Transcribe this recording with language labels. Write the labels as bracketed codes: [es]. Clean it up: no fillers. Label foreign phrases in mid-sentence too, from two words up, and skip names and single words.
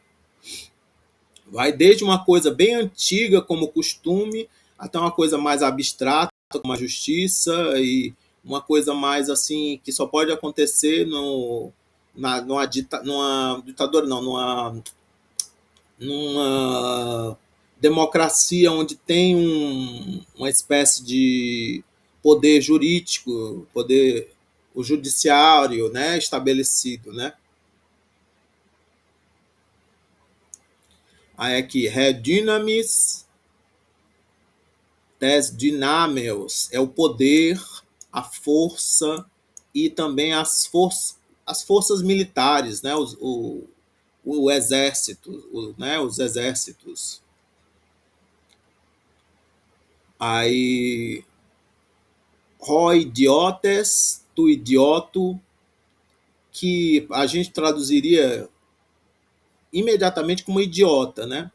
[pt] Vai desde uma coisa bem antiga como costume até uma coisa mais abstrata como a justiça e uma coisa mais assim que só pode acontecer numa ditadura, não, numa democracia onde tem uma espécie de poder jurídico, poder o judiciário, né, estabelecido, né? Aí aqui, [el] redynamis des dynameus [pt] é o poder, a força e também as forças militares, né? O exército, né? Os exércitos. Aí, [el] ho idiotes, tu idioto, [pt] que a gente traduziria imediatamente como idiota, né?